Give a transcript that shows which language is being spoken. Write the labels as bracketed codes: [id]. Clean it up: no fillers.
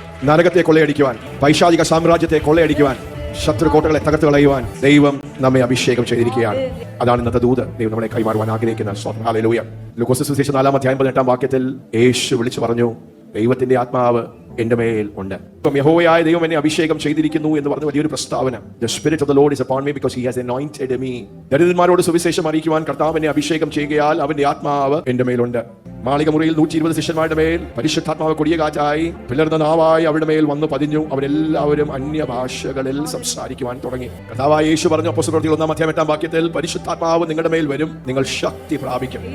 [ml] നരകത്തെ കൊള്ളയടിക്കുവാൻ, പൈശാചിക സാമ്രാജ്യത്തെ കൊള്ളയടിക്കുവാൻ, ശത്രുകോട്ടകളെ തകർത്ത് കളയുവാൻ ദൈവം നമ്മെ അഭിഷേകം ചെയ്തിരിക്കുകയാണ്. അതാണ് ഇന്നത്തെ ദൂത് ദൈവം നമ്മളെ കൈമാറുവാൻ ആഗ്രഹിക്കുന്ന. ഹല്ലേലൂയ. ലൂക്കോസ് സുവിശേഷം 4:18 വാക്യത്തിൽ യേശു വിളിച്ചു പറഞ്ഞു, ദൈവത്തിന്റെ ആത്മാവ് എന്റെ മേൽ ഉണ്ട്. ഇപ്പം യഹോവയായ ദൈവം എന്നെ അഭിഷേകം ചെയ്തിരിക്കുന്നു എന്ന് പറഞ്ഞ വലിയൊരു പ്രസ്താവന. [en] The spirit of the Lord is upon me because he has anointed me. [ml] ദരിദ്രന്മാരോട് സുവിശേഷം അറിയിക്കുവാൻ കർത്താവ് എന്നെ അഭിഷേകം ചെയ്യുകയാൽ അവന്റെ ആത്മാവ് എന്റെ മേലുണ്ട്. മാളിക മുറിയിൽ 120 ശിഷ്യന്മാരുടെ മേൽ പരിശുദ്ധാത്മാവ് കൊടിയ കാറ്റായി പിളർന്ന നാവായി അവരുടെ മേൽ വന്ന് പതിഞ്ഞു. അവരെല്ലാവരും അന്യഭാഷകളിൽ സംസാരിക്കുവാൻ തുടങ്ങി. കർത്താവായ യേശു പറഞ്ഞു, അപ്പോസ്തലപ്രവൃത്തികൾ 1:8 വാക്യത്തിൽ, പരിശുദ്ധാത്മാവ് നിങ്ങളുടെ മേൽ വരും, നിങ്ങൾ ശക്തി പ്രാപിക്കും.